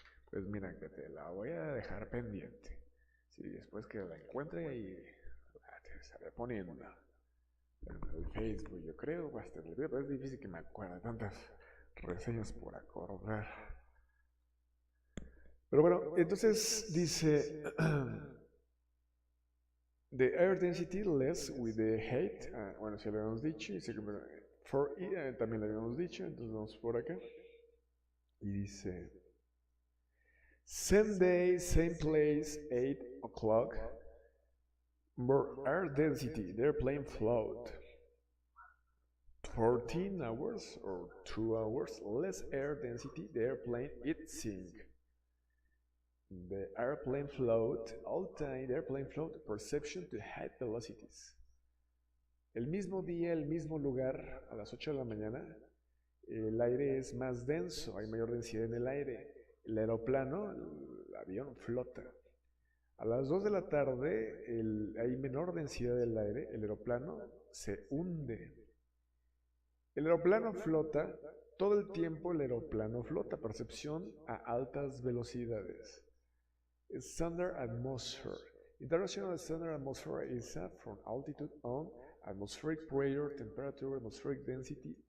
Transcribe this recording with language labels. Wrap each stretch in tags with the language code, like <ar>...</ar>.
<es>Pues mira, que te la voy a dejar pendiente. Si después que la encuentre y te estaré poniendo en el Facebook, yo creo, bastante. Pero es difícil que me acuerde tantas reseñas por acordar. Pero bueno, entonces dice,</es> <en>The air density less with the height.</en> <es>Bueno, si lo habíamos dicho. Y for también lo habíamos dicho. Entonces vamos por acá. Y dice:</es> <en>same day, same place, 8 o'clock. More air density. The airplane float. 14 hours or 2 hours less air density. The airplane it sink. The airplane float, all time, the airplane float, perception to high velocities.</en> <es>El mismo día, el mismo lugar, a las 8 de la mañana, el aire es más denso, hay mayor densidad en el aire. El aeroplano, el avión, flota. A las 2 de la tarde hay menor densidad del aire, el aeroplano se hunde. El aeroplano flota, todo el tiempo el aeroplano flota, percepción a altas velocidades.</es> <en>Standard atmosphere. International standard atmosphere is from altitude on atmospheric pressure, temperature, atmospheric density.</en>